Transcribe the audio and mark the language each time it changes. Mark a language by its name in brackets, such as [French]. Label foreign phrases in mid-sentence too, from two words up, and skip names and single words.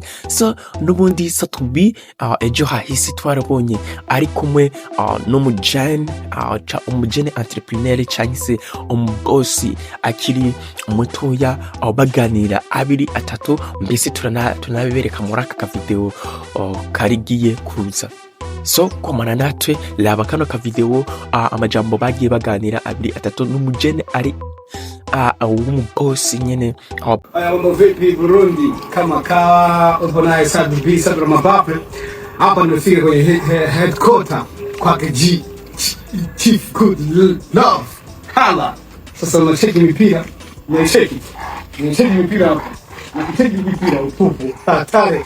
[Rundi] So n'ubundi Sakubi ejo hahise twarabonye ari kumwe n'umujene entrepreneur cyangwa se umubosi akiri mutoya, baganira abiri atatu, mbese tunabibereka muri aka video karigiye kuza. So komana natwe laba kano ka video amajambo bagiye baganira abiri atatu n'umujene ari umubosi nyene. [Swahili] Mambo vipi Burundi, kama kawa uponaye Sakubi Sadra Mabape. Hapa nimefika kwenye headquarter kwa Chief Good Love Hala. Sasa unacheki mipira, unacheki mipira hapa, unacheki mipira utupu hatari.